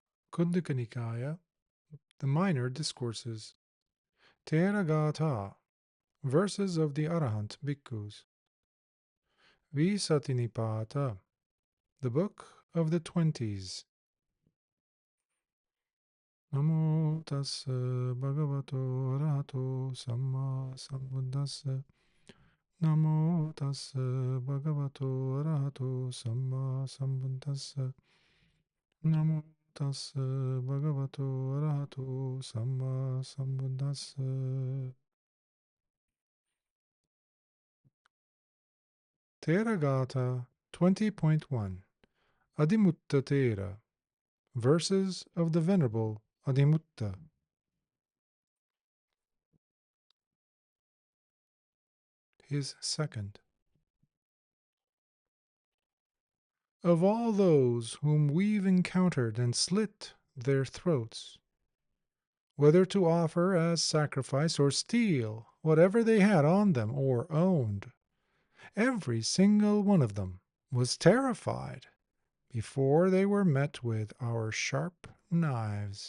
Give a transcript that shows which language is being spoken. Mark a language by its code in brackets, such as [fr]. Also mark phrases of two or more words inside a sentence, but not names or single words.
[en] Kundaka Nikaya, the Minor Discourses, Theragāthā, Verses of the Arahant Bhikkhus, Vīsatinipāta, the Book of the 20's. [pi] Namo tassa bhagavato arahato samma sambuddhassa. Namo tassa bhagavato arahato samma sambuddhassa. Namo tassa bhagavato arahato samma sambuddhassa. [en] Theragāthā 20.1 Adhimutta Thera, Verses of the Venerable Adhimutta. His second. Of all those whom we've encountered and slit their throats, whether to offer as sacrifice or steal whatever they had on them or owned, every single one of them was terrified before they were met with our sharp knives.